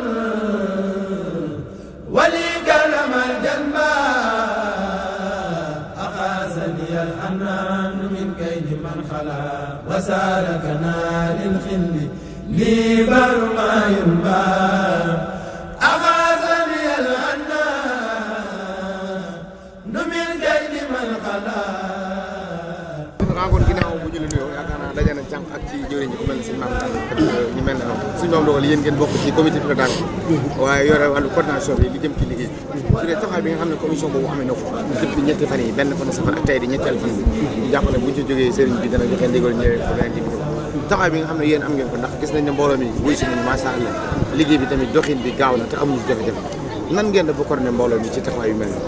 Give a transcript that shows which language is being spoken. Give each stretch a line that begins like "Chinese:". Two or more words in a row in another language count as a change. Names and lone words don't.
Arabic: ولي كرم الجنبا أقاسني الحنان من كيد من خلا وسالكنا للخل لي بر ما ينبا أقاسني الحنان من كيد من خلا
Wolof: kon ginnaaw bu ñu la nuyoo yaakaar naa daje nañ jànq ak ci jëriñ ñi ku mel ne suñu maam ñu mel ne noonu suñu maam dogal yéen ngeen bokk ci
French: comité pilotage
Wolof: bi waaye yore wàllu coordination bi li jëm ci liggéey su dee taxawaay bi nga xam ne commission boobu amee na ko depuis ñetti fan yi benn fan safar ak tey di ñetteel fan bi ñu jàpp ne buñ ci jógee sëriñ bi dana joxe ndigal ñëwee ko beneen liggéey taxawaay bi nga xam ne yéen am ngeen ko ndax gis nañ ne mbooloo mi wuy si nañ
Arabic: ما شاء الله
Wolof: liggéey bi tamit doxin bi gaaw na te amuñu jafe-jafe nan ngeen da ba coordonné mbooloo mi ci taxawaay yu mel nii